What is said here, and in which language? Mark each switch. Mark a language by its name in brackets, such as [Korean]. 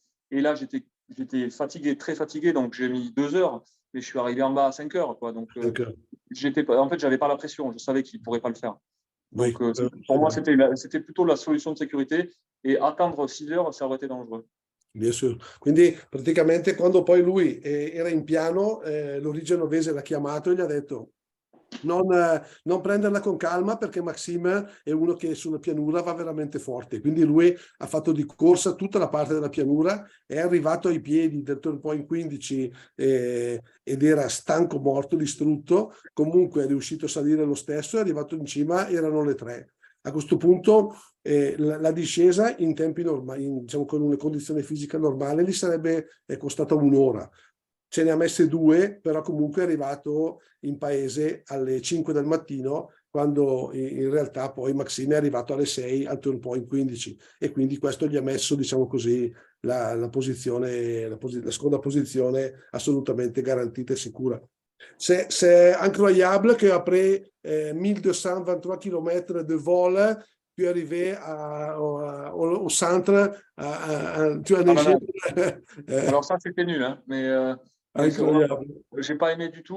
[French] Et là, j'étais fatigué, très fatigué. Donc, j'ai mis 2 heures. Mais je suis arrivé en bas à 5 heures. Quoi. Donc, en fait, je n'avais pas la pression. Je savais qu'il ne pourrait pas le faire. Donc, pour moi, c'était plutôt la solution de sécurité. Et attendre 6 heures, ça aurait été dangereux. Bien sûr. [Italian] Quindi praticamente quando poi lui era in piano, Laurie Genovese l'ha chiamato e gli ha detto non prenderla con calma perché Maxime è uno che sulla pianura va veramente forte, quindi lui ha fatto di corsa tutta la parte della pianura, è arrivato ai piedi del turn point 15 ed era stanco, morto, distrutto, comunque è riuscito a salire lo stesso, è arrivato in cima, erano le 3. A questo punto la discesa in tempi normali, diciamo con una condizione fisica normale, gli sarebbe costata un'ora. Ce ne ha messe 2, però comunque è arrivato in paese alle 5 del mattino, quando in realtà poi Maxime è arrivato alle 6 al turn point 15, e quindi questo gli ha messo, diciamo così, la posizione, la seconda posizione assolutamente garantita e sicura. [French] C'est incroyable qu'après 1223 km de vol, tu es arrivé au centre, tu as neigé. Alors ça, c'était nul, hein, mais Incroyable. j'ai pas aimé du tout.